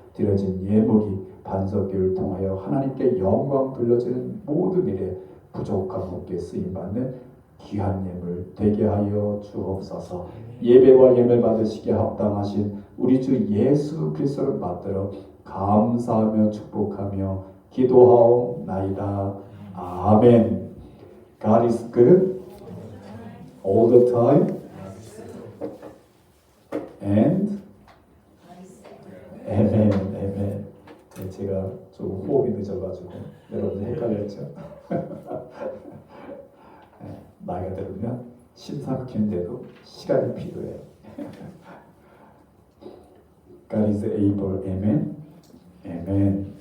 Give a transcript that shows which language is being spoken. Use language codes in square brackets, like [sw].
[ko] 드려진 예물이 반석교를 통하여 하나님께 영광 돌려지는 모든 일에 부족함 없게 쓰임받는 귀한 예물 되게 하여 주옵소서. 예배와 예물 받으시기에 합당하신 우리 주 예수 그리스도를 받들어 감사하며 축복하며 기도하옵나이다. 아멘. [en] God is good all the time and amen, amen. [ko] 네, 제가 좀 호흡이 늦어가지고 여러분 헷갈렸죠? 네, 나이가 들면 심사숙고인데도 시간이 필요해요. [en] God is able, amen, amen.